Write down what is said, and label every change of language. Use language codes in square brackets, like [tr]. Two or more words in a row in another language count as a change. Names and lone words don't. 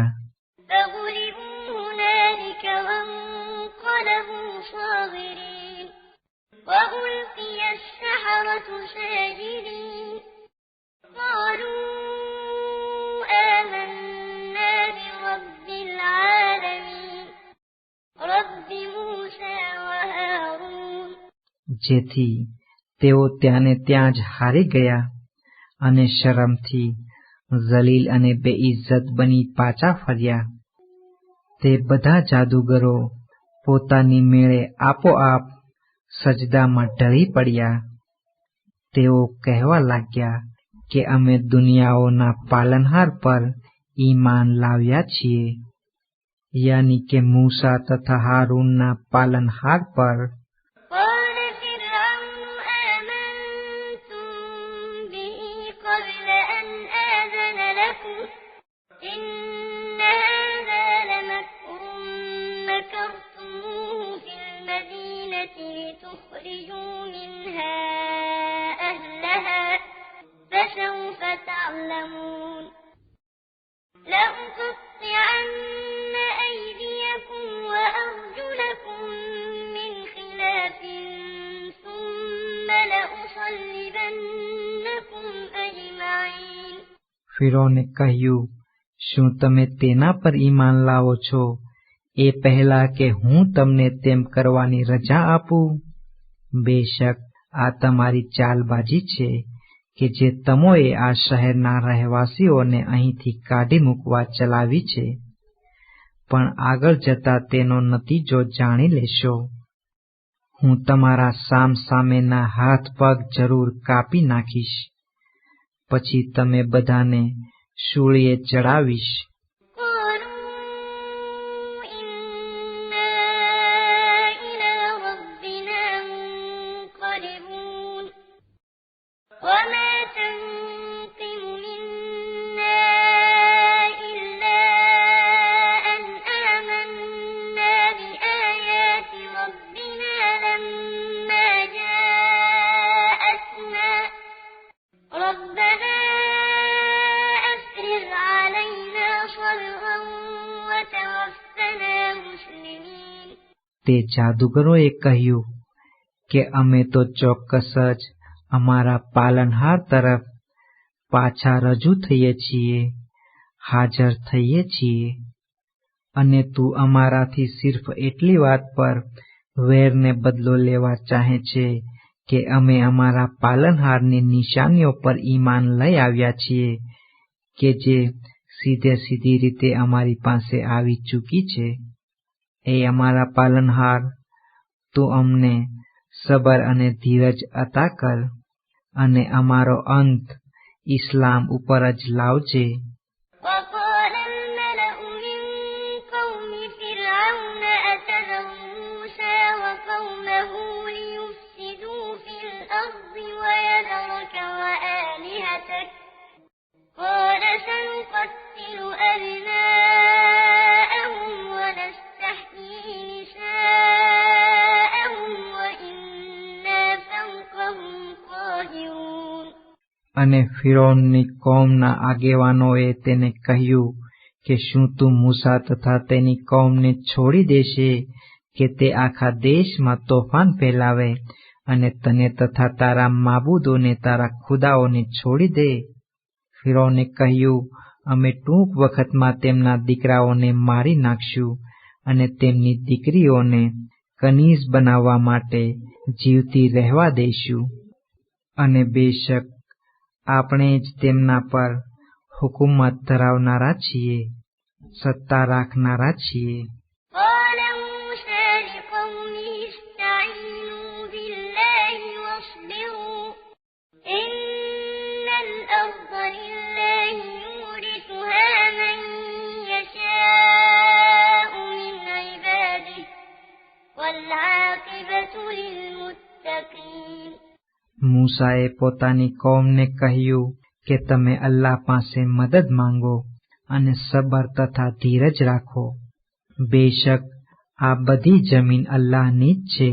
[ar] فغلبوا هنالك وانقلبوا صاغرين وألقي السحرة ساجدين قالوا آمنا برب العالمين رب موسى وهارون. [gu] જેથી તેઓ ત્યાંને ત્યાં જ હારી ગયા અને શરમથી જલીલ અને બેઇજ્જત બની પાછા ફર્યા. તે બધા જાદુગરો પોતાની મેળે આપોઆપ સજદામાં ઢળી પડ્યા. તેઓ કહેવા લાગ્યા કે અમે દુનિયાઓના પાલનહાર પર ઈમાન લાવ્યા છીએ, યાની કે મૂસા તથા હારૂનના પાલનહાર પર. [ar] قال فرعون آمنتم به قبل أن آذن لكم إن هذا لمكر مكرتموه في المدينة لتخرجوا منها أهلها فسوف تعلمون لأقطعن أيديكم وأرجلكم من خلاف ثم لأصلبنكم أجمعين. [gu] ફિરૌને કહ્યું, શું તમે તેના પર ઈમાન લાવો છો એ પહેલા કે હું તમને તેમ કરવાની રજા આપું? બેશક આ તમારી ચાલબાજી છે કે જે તમોએ આ શહેરના રહેવાસીઓને અહીંથી કાઢી મૂકવા ચલાવી છે, પણ આગળ જતા તેનો નતીજો જાણી લેશો. હું તમારા સામ સામેના હાથ પગ જરૂર કાપી નાખીશ, પછી તમે બધાને શૂળીએ ચડાવીશ. [ar] قالوا إنا إلى ربنا منقلبون وما تنقم منا إلا أن آمنا بآيات ربنا لما جاءتنا ربنا أفرغ علينا صبرا وتوفنا مسلمين. [gu] તે જાદુગરોએ કહ્યું કે અમે તો ચોક્કસ જ અમારા પાલનહાર તરફ પાછા રજૂ થઈએ છીએ, હાજર થઈએ છીએ. અને તું અમારાથી સિર્ફ એટલી વાત પર વેરને બદલો લેવા ચાહે છે કે અમે અમારા પાલનહારની નિશાનીઓ પર ઈમાન લઈ આવ્યા છીએ કે જે સીધે સીધી રીતે અમારી પાસે આવી ચૂકી છે. એ અમારા પાલનહાર, તું અમને સબર અને ધીરજ અતા કર અને અમારો અંત ઇસ્લામ ઉપર જ લાવજે. [ar] وقال الملأ من قوم فرعون أتذر موسى وقومه ليفسدوا في الأرض ويذرك وآلهتك قال سنقتل أبناءهم ونستحيي نساءهم وإنا فوقهم [gu] અને ફિરૌનની કોમના આગેવાનોએ તેને કહ્યું કે શું તું મૂસા તથા તેની કોમને છોડી દેશે કે તે આખા દેશમાં તોફાન ફેલાવે અને તને તથા તારા માબૂદોને તારા ખુદાઓને છોડી દે? ફિરૌને કહ્યું, અમે ટૂંક વખતમાં તેમના દીકરાઓને મારી નાખશું અને તેમની દીકરીઓને કનીઝ બનાવવા માટે જીવતી રહેવા દઈશું, અને બેશક આપણે જ તેમના પર હુકુમત ધરાવનારા છીએ, સત્તા રાખનારા છીએ. [ar] قال موسى لقومه استعينوا بالله واصبروا إن الأرض لله يورثها من يشاء من عباده والعاقبة للمتقين. [gu] મૂસાએ પોતાની કોમને કહ્યું કે તમે અલ્લાહ પાસે મદદ માંગો અને સબર તથા ધીરજ રાખો. બેશક આ બધી જમીન અલ્લાહની જ છે.